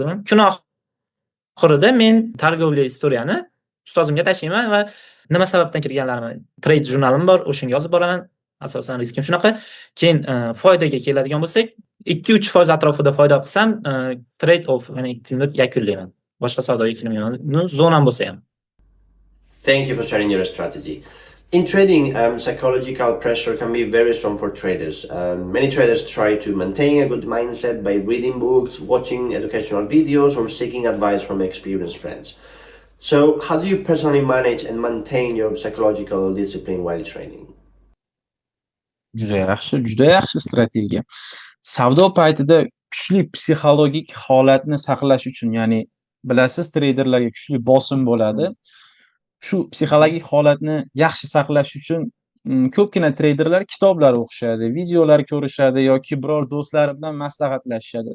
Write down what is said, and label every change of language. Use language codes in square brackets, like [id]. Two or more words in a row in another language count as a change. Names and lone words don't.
[uz] Kun oxirida men targovli istoriyani ustozimga tashlayman va nima sababdan kirganlarimni trade jurnalim bor, o'shanga yozib boraman. Asosan riskim shunaqa. Keyin foydaga keladigan bo'lsak, 2-3% atrofida foyda qilsam, [en] trade off, [uz] ya'ni kunni yakunlayman. Boshqa savdoga kirmayman. Zonam bo'lsa ham. [en] Thank you for sharing your strategy. In trading, psychological pressure can be very strong for traders. Many traders try to maintain a good mindset by reading books, watching educational videos, or seeking advice from experienced friends. So, how do you personally manage and maintain your psychological discipline while trading? [uz] Juda yaxshi strategiya. Savdo paytida kuchli psixologik holatni saqlash uchun, ya'ni bilasiz, traderlarga kuchli bosim bo'ladi. Shu psixologik holatni yaxshi saqlash uchun ko'pgina traderlar kitoblar o'qishadi, videolar ko'rishadi yoki biror do'stlari bilan maslahatlashishadi.